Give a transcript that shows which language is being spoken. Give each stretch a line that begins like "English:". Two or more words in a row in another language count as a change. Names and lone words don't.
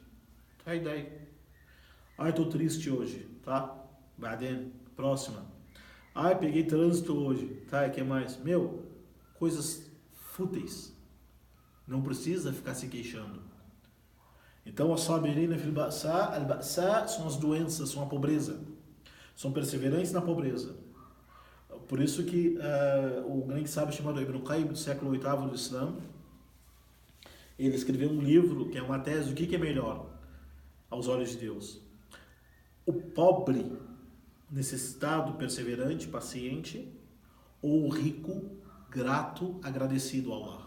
Portuguese: Tá, e daí? Ai, tô triste hoje, tá? Baden, próxima. Ai, peguei trânsito hoje, tá? E que mais? Meu, coisas fúteis. Não precisa ficar se queixando. Então,
Arabic: الصابرين في البأساء، البأساء
Portuguese: são as doenças, são a pobreza. São perseverantes na pobreza. Por isso que o grande sábio chamado Ibn Qayyim, do século VIII do Islã, ele escreveu um livro que é uma tese do que é melhor aos olhos de Deus. O pobre, necessitado, perseverante, paciente, ou o rico, grato, agradecido ao Allah.